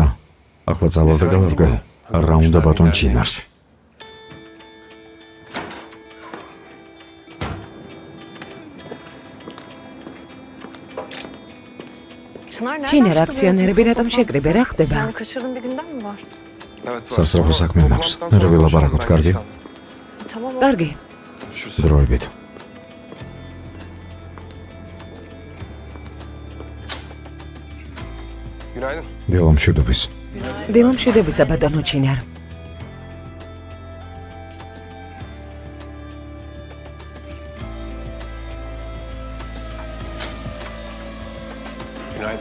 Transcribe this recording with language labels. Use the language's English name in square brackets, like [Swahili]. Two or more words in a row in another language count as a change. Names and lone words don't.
[Georgian] ახლა წავალ და გავარკვევ. რა უნდა ბატონ ჩინარს. [Turkish] Çınar nereden ჩინარ çıktı bu [Georgian] აქციონერები [Turkish] yönetim [Georgian] რატომ შეკრიბე, რა ხდება? [Turkish] Yani kaçırdığım bir günden mi var? Evet. var. [Georgian] სასწრაფო საქმე მაქვს. [Turkish] Toplantıdan [Georgian] მე [Turkish] sonra [Georgian] ველაპარაკოთ, [Turkish] konuşalım, [Georgian] კარგი? [Turkish] ben geç kaldım. Tamam. [Georgian] კარგი, [Turkish] Görüşürüz. [Georgian] დროებით. [Turkish] Günaydın. [Georgian] დილამშვიდობის. დილამშვიდებისა ბატონო ჩინარ. [Turkish] Günaydın.